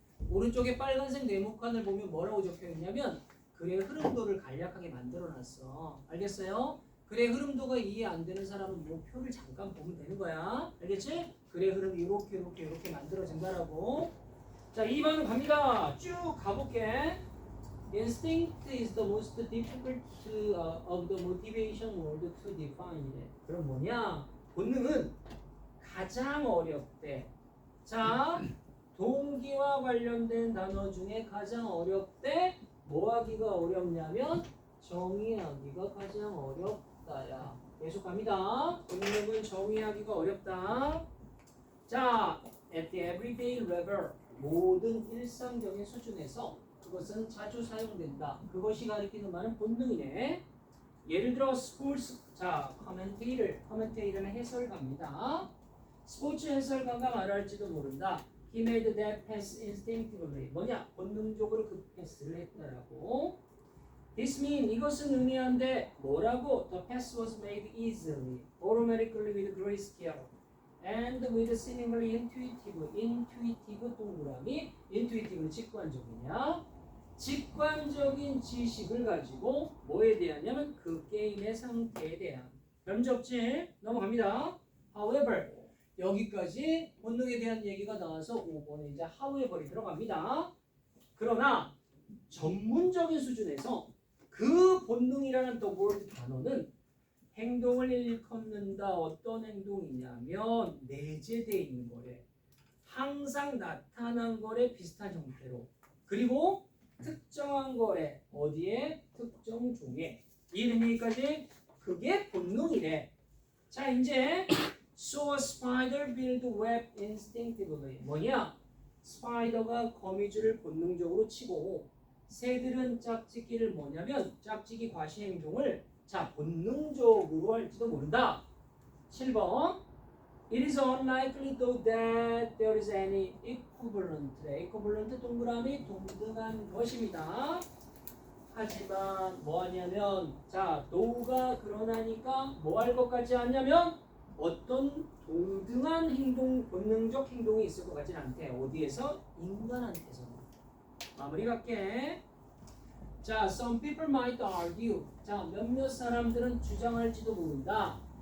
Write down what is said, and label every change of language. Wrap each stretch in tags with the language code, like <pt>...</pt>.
<ko>오른쪽에 빨간색 네모칸을 보면 뭐라고 적혀있냐면 글의 흐름도를 간략하게 만들어놨어. 알겠어요? 글의 흐름도가 이해 안 되는 사람은 뭐 표를 잠깐 보면 되는 거야. 알겠지? 글의 흐름이 이렇게 만들어진다라고. 자, 2번은 갑니다. 쭉 가볼게.</ko> <en>Instinct is the most difficult of the motivation word to define.</en> <ko>그럼 뭐냐? 본능은 가장 어렵대. 자, 동기와 관련된 단어 중에 가장 어렵대. 뭐 하기가 어렵냐면 정의하기가 가장 어렵다야. 계속 갑니다. 본능은 정의하기가 어렵다. 자,</ko> <en>at the everyday level,</en> <ko>모든 일상적인 수준에서 그것은 자주 사용된다. 그것이 가리키는 말은 본능이네. 예를 들어 스포츠, 자, 커멘테이터는 해설가입니다. 스포츠 해설가가 말할지도 모른다.</ko> <en>He made that pass instinctively.</en> <ko>뭐냐? 본능적으로 그 패스를 했다라고.</ko> <en>This mean,</en> <ko>이것은 의미한데 뭐라고?</ko> <en>The pass was made easily, automatically with great skill, and with seemingly intuitive 동그라미.</en> <ko>intuitive 직관적이냐? 직관적인 지식을 가지고 뭐에 대하냐면 그 게임의 상태에 대한. 변적지 넘어갑니다. However, 여기까지 본능에 대한 얘기가 나와서 5번에 이제 however이 들어갑니다. 그러나 전문적인 수준에서 그 본능이라는 the word 단어는 행동을 일컫는다. 어떤 행동이냐면 내재되어 있는 거래. 항상 나타난 거래 비슷한 형태로. 그리고 특정한 거래. 어디에? 특정 종에. 이름이까지 그게 본능이래.</ko> <en>자, 이제 So a spider build web instinctively. 뭐냐?</en> <ko>스파이더가 거미줄을 본능적으로 치고 새들은 짝짓기를 뭐냐면 짝짓기 과시 행동을 자 본능적으로 할지도 모른다.</ko> <en>7번 It is unlikely though that there is any equivalent.</en> <ko>equivalent 동그라미 동등한 것입니다. 하지만 뭐 하냐면 자 though가 그러나니까 뭐 할 것 같지 않냐면 어떤 동등한 행동, 본능적 행동이 있을 것 같진 않대. 어디에서? 인간한테서. 마무리 갈게.</ko> <en>자, some people might argue.</en> <ko>자, 몇몇 사람들은 주장할지도 모른다.</ko>